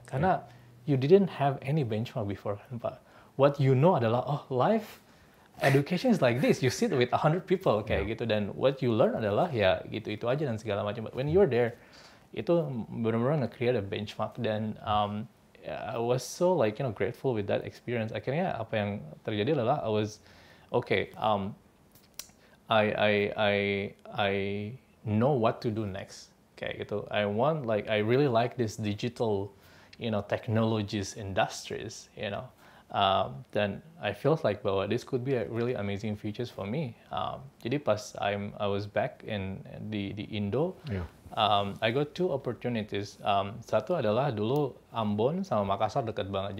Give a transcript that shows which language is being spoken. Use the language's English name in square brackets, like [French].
[English] Karena you didn't have any benchmark before kan Pak. What you know adalah life education is like this. You sit with 100 people [Indonesian] kayak gitu, [English] dan what you learn adalah [Indonesian] ya gitu-itu aja dan segala macam. [English] But when you're there, [Indonesian] itu benar-benar nge-create [English] a benchmark, dan I was so grateful with that experience. [Indonesian] Akhirnya apa yang terjadi adalah [English] I was okay. I know what to do next. [Indonesian] Kayak gitu. [English] I really like this digital, technologies industries. Then I felt bahwa this could be a really amazing futures for me. [Indonesian] Jadi pas [English] I was back [Indonesian] di Indo. [English] I got 2 opportunities. [Indonesian] Satu adalah dulu Ambon sama Makassar dekat banget.